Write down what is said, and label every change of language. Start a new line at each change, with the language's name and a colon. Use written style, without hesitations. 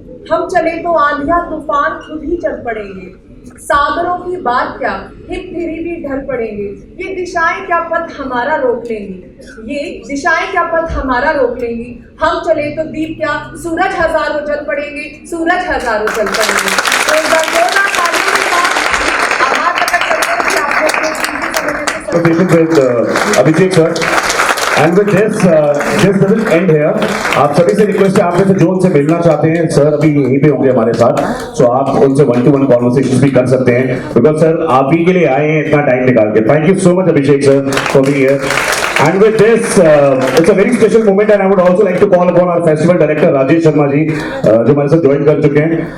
Hindi: हम चले तो आंधियाँ तूफान खुद ही चल पड़ेंगे, सागरों की बात क्या हिप फिरी भी ढल पड़ेंगे। ये दिशाएं क्या पथ हमारा रोक लेंगी, ये दिशाएं क्या पथ हमारा रोक लेंगी। हम चले तो दीप क्या सूरज हजारों जल पड़ेंगे, सूरज हजारों जल पड़ेंगे। तो जोरदार तालियों के साथ आभार प्रकट करते हैं कि आप लोग
English: So this is with Abhishek sir, and with this doesn't end here.
Hindi: आप सभी से रिक्वेस्ट है, आप में से जो उनसे मिलना चाहते हैं सर अभी यहीं पे होंगे हमारे साथ, सो आप उनसे 1-to-1 कॉन्वर्सेशन भी कर सकते हैं, बिकॉज सर आप ही के लिए आए हैं इतना टाइम निकाल के।
English: Thank you so much Abhishek sir for being here. And with this, it's a very special moment, and I would also like to call upon our festival director Rajesh Sharma ji,
Hindi: जो हमारे साथ join कर चुके हैं।